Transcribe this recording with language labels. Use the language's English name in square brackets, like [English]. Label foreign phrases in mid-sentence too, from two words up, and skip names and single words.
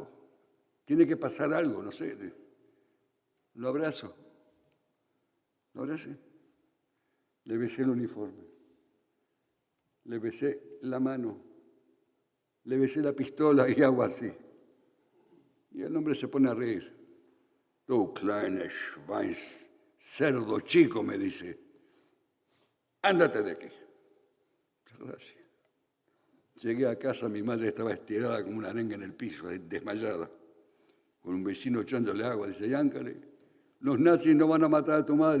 [Spanish] Tiene que pasar algo, no sé. Lo abrazo. Lo abracé. Le besé el uniforme. Le besé la mano. Le besé la pistola y hago así. Y el hombre se pone a reír. [German] Du kleine Schwein, [Spanish] cerdo chico, me dice. Ándate de aquí. Gracias. Llegué a casa, mi madre estaba estirada como una arenga en el piso, desmayada, con un vecino echándole agua. Dice, Yáncale, los nazis no van a matar a tu madre.